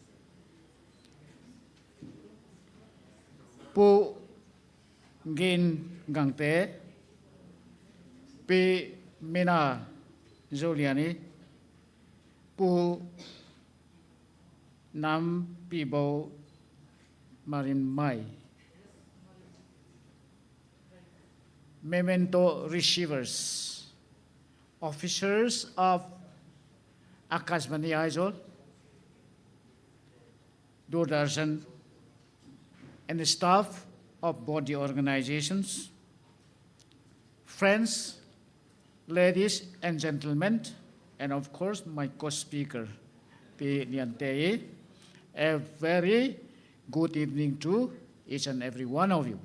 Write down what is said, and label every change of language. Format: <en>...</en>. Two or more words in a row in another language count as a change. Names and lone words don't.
<en>Pu Gin Gangte, Pi Mina Zoliani, Pu Nam Pibo Marin Mai. Memento receivers, officers of Akashvani Aizawl, Doordarshan, and the staff of body organizations, friends, ladies and gentlemen, and of course my co-speaker, P. Niantei. A very good evening to each and every one of you.</en>